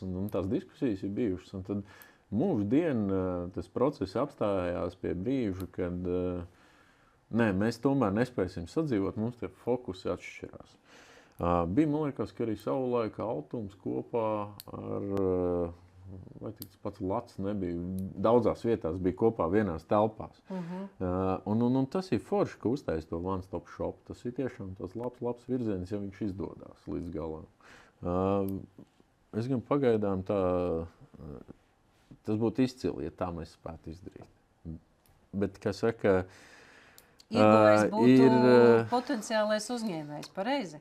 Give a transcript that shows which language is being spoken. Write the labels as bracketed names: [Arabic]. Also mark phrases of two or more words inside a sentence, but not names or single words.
[Latvian] Un tās diskusijas ir bijušas. Un tad mūždien tas process apstājās pie brīža, kad mēs tomēr nespēsim sadzīvot, mums tie fokusi atšķirās. Bija, man liekas, ka arī savulaika Altums kopā ar, vai tas pats Lats nebija, daudzās vietās bija kopā vienās telpās. Un tas ir forši, ka uztais to [English] one-stop shop. [Latvian] Tas ir tiešām tas labs virziens, ja viņš izdodās līdz galam. Es gan pagaidām tas būtu izcili, ja tā mēs spētu izdarīt. Bet, kā saka, ieguvējs būtu potenciālais uzņēmējs, pareizi?